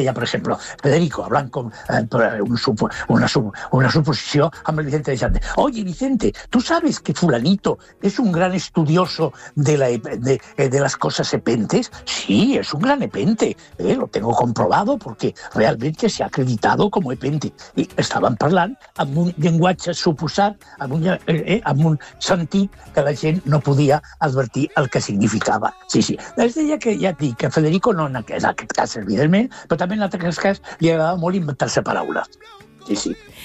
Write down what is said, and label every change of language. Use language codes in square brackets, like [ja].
[ca] Ja, per exemple, Federico, [es] hablant com una suposició [ca] amb el Vicente de Xante. [es] Oye, Vicente, ¿tú sabes que fulanito es un gran estudioso de las cosas epentes? Sí, es un gran epente. Lo tengo comprobado porque realmente se ha acreditado como epente. [ca] Y estaven parlant amb un llenguatge suposat amb un sentit que la gent no podia advertir el que significava. Sí. Es deia que, ja et dic, que Federico no en aquest cas, evidentment, però també en altres cas li agradava molt inventar-se paraules. Sí.